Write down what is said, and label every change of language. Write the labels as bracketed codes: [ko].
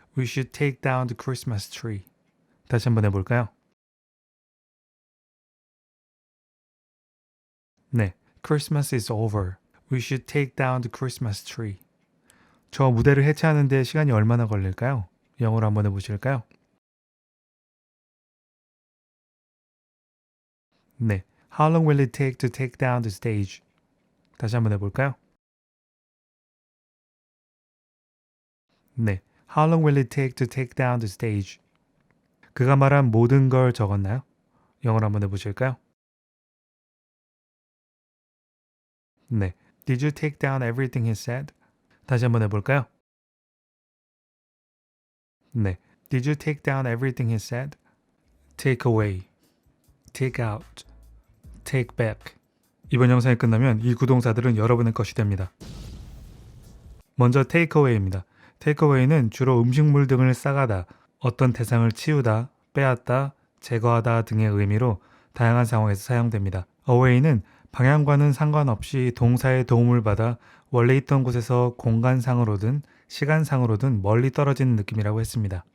[en] We should take down the Christmas tree. [ko] 다시 한번 해볼까요? [en] 네, Christmas is over. We should take down the Christmas tree. [ko] 저 무대를 해체하는데 시간이 얼마나 걸릴까요? 영어로 한번 해보실까요? [en] 네, How long will it take to take down the stage? [ko] 다시 한번 해볼까요? [en] 네, How long will it take to take down the stage? [ko] 그가 말한 모든 걸 적었나요? 영어로 한번 해보실까요? [en] 네, Did you take down everything he said? [ko] 다시 한번 해볼까요? [en] 네, Did you take down everything he said? Take away, take out, take back. [ko] 이번 영상이 끝나면 이 구동사들은 여러분의 것이 됩니다. 먼저 take away입니다. take away는 주로 음식물 등을 싸가다, 어떤 대상을 치우다, 빼앗다, 제거하다 등의 의미로 다양한 상황에서 사용됩니다. away는 방향과는 상관없이 동사의 도움을 받아 원래 있던 곳에서 공간상으로든 시간상으로든 멀리 떨어지는 느낌이라고 했습니다.